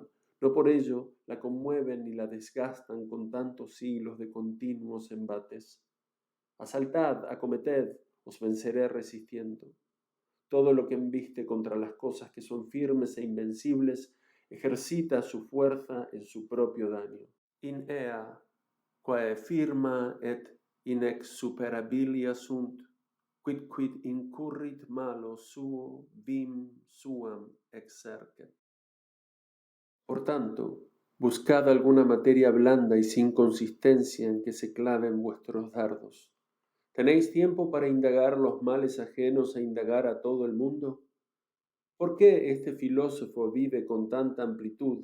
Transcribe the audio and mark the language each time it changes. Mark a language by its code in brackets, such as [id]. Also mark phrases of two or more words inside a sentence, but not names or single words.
[es] No por ello la conmueven ni la desgastan con tantos siglos de continuos embates. Asaltad, acometed, os venceré resistiendo. Todo lo que embiste contra las cosas que son firmes e invencibles ejercita su fuerza en su propio daño. [la] In ea, quae firma et inexsuperabilia sunt, quid incurrit malo suo vim suam exercet. [es] Por tanto, buscad alguna materia blanda y sin consistencia en que se claven vuestros dardos. ¿Tenéis tiempo para indagar los males ajenos e indagar a todo el mundo? ¿Por qué este filósofo vive con tanta amplitud?